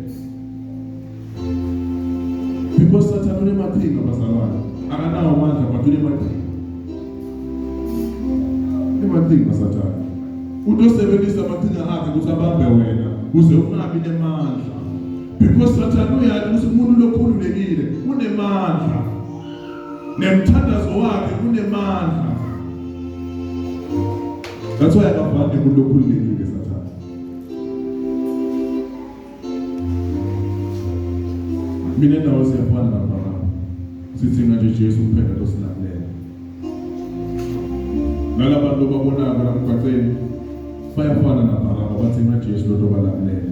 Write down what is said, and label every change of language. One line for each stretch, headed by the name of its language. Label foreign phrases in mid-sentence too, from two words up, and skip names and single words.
North Ndebele: Because Sathane unemathinga bazalwane. Akanawo amandla but unemathinga. Unemathinga Sathane. Utosebenzisa amathinga akhe ukuthi abambe wena uze ungabi nemandla. Because Sathane uyathi ukuthi umuntu lokhululekile unemandla. Nemthandazo wakhe unemandla.
English: That's why
North Ndebele: akavande umuntu lokhululekile Sathane. Mina nawe siyafana lapha. Sithi nje Jesu kuphela losinaklela. Nalabantu babonaka la mgaqeni bayafana naBaraba bathi Jesu lo balalela.